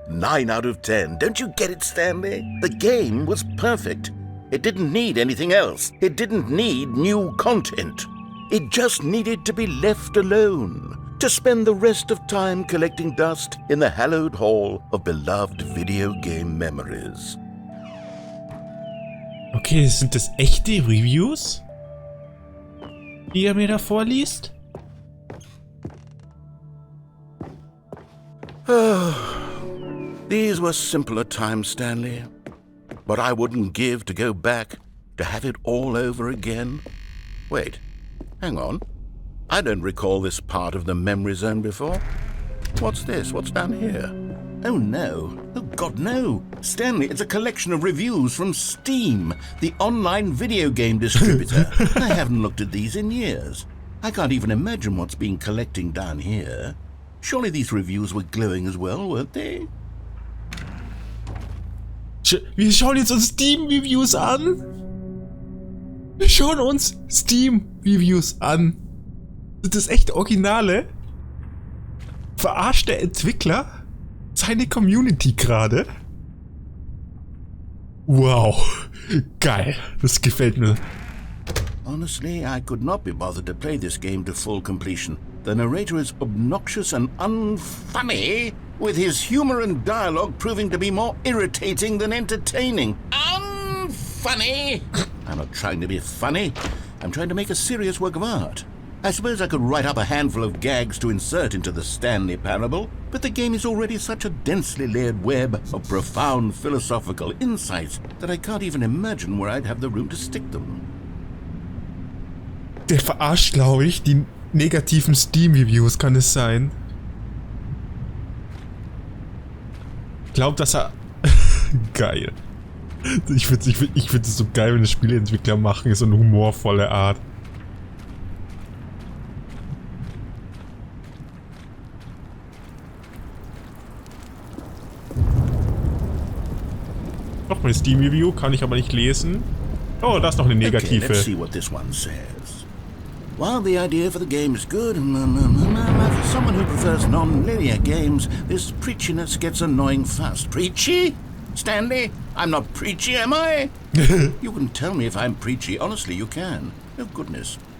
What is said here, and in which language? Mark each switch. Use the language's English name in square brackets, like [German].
[English] 9 out of 10. Don't you get it, Stanley? The game was perfect. It didn't need anything else. It didn't need new content. It just needed to be left alone. to spend the rest of time collecting dust in the hallowed hall of beloved video game memories. [German] Okay, sind das echte Reviews, die er mir da vorliest? [English] These were simpler times, Stanley. But I wouldn't give to go back to have it all over again. Wait, hang on. I don't recall this part of the memory zone before. What's this? What's down here? Oh no. Oh God, no. Stanley, it's a collection of reviews from Steam, the online video game distributor. I haven't looked at these in years. I can't even imagine what's been collecting down here. Surely these reviews were glowing as well, weren't they? [German] Wir schauen jetzt uns Steam-Reviews an. Wir schauen uns Steam-Reviews an. Sind das echt Originale? Verarscht der Entwickler seine Community gerade? Wow. Geil. Das gefällt mir. [English] Honestly, I could not be bothered to play this game to full completion. The narrator is obnoxious and unfunny, with his humor and dialogue proving to be more irritating than entertaining. Unfunny! I'm not trying to be funny. I'm trying to make a serious work of art. I suppose I could write up a handful of gags to insert into the Stanley Parable, but the game is already such a densely layered web of profound philosophical insights that I can't even imagine where I'd have the room to stick them. [German] Der verarscht, glaube ich, die negativen Steam-Reviews, kann es sein. Ich glaube, dass er... Geil. Ich find es so geil, wenn das Spieleentwickler machen, so eine humorvolle Art. Noch mal eine Steam-Review, kann ich aber nicht lesen. Oh, da ist noch eine negative. [English] Okay, let's see what this one says. While the idea for the game is good, for someone who prefers non-linear games, this preachiness gets annoying fast. Preachy? Stanley? I'm not preachy, am I? You can tell me if I'm preachy. Honestly, you can. Oh, goodness.